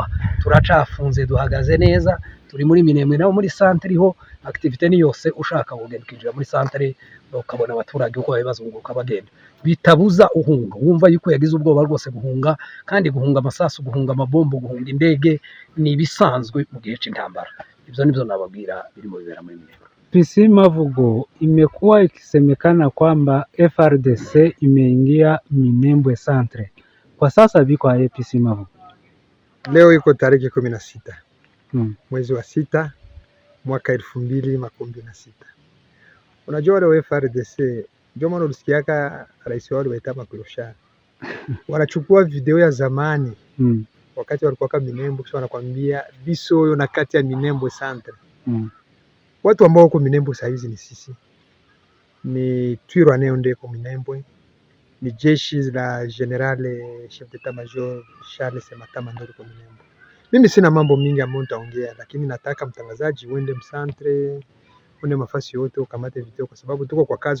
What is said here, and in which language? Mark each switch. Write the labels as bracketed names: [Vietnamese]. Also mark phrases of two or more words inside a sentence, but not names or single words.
[Kinyarwanda] Turacafunze, duhagaze neza, turi muri Minembwe naho muri centre ho activité ni yose. Ushaka kugenda kinjira muri centre ukabona abaturage uko babazunguka bagenda, bitabuza uhunga. Wumva yuko yagize ubwoba rwose guhunga, kandi guhunga amasasu, guhunga amabombo, guhunga indege ni bisanzwe mu gihe cy'intambara. Ibyo nibyo nababwira birimo bibera muri Minembwe. [Swahili] PC Mavugo, imekuwa ikisemekana kwamba FRDC imeingia Minembwe Centre. Kwa sasa biko aje PC Mavugo? Leo iko tarehe 16 mwezi wa 6 mwaka 2026. Unajua wale wa FRDC ndio maana ulisikiaka rais wao waita Makulushara wanachukua video ya zamani wakati walikuwa kama Minembwe, kisha wanakuambia biso yo na kati ya Minembwe Centre. Watu ambao wako Minembwe saa hizi ni sisi, ni Twirwaneho ndeko Minembwe, ni jeshi la General [French] Chef d'Etat Major [Swahili] Charles Sematama ndio kwa Minembwe. Mimi sina mambo mingi ambayo nitaongea, lakini nataka mtangazaji uende msantre, uende mafasi yote ukamate video, kwa sababu tuko kwa kazi.